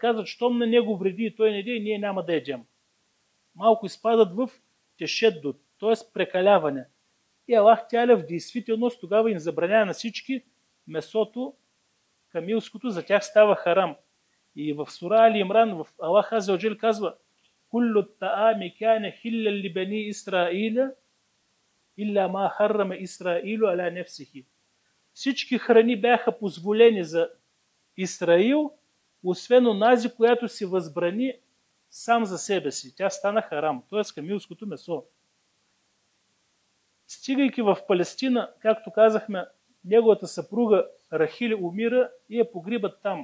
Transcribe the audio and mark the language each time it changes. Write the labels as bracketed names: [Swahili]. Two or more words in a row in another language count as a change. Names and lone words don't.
[Bulgarian] Казват, щом на него вреди и той не яде, ние няма да едем. Малко изпадат в тешеддо, т.е. прекаляване. И Аллах Тяля в действителност тогава им забранява на всички месото камилското, за тях става харам. И в Сура Али Имран, в Аллах [Arabic] عز وجل [Bulgarian] казва, [Arabic] كل الطعام كان حلا لبني إسرائيل إلا ما حرم إسرائيل على نفسه. [Bulgarian] Всички храни бяха позволени за Исраил, освен онази, която си възбрани сам за себе си. Тя стана харам, т.е. камилското месо. Стигайки в Палестина, както казахме, неговата съпруга Рахил умира и я погрибат там.